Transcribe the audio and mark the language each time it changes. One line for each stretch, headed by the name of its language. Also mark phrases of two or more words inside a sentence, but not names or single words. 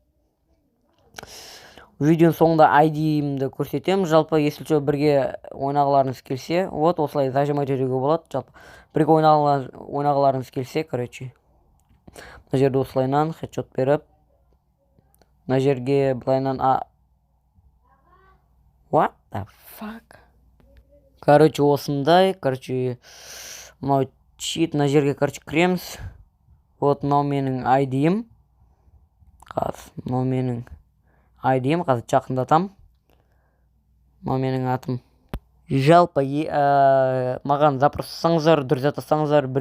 Kazakh: Видеоның соңында ID-имді көрсетемін. Жалпы, если бірге ойнағыларыңыз келсе, вот осылай зажимать етуге болады. Жалпы, бірге ойнағыларыңыз келсе, короче. Мына жерде осылайынан хедшот беріп, мына жерге былайынан
English: What the fuck?
Kazakh: Короче, осындай, короче, мынау чит, мына жерге, короче, кіреміз. Вот, мынау менің ID-им. Мынау менің ID-им, қазір жақындатам. Мынау менің атым. Жалпы, маған запросаңыздар, дүрзат асаңыздар, бірге ойнаймыз.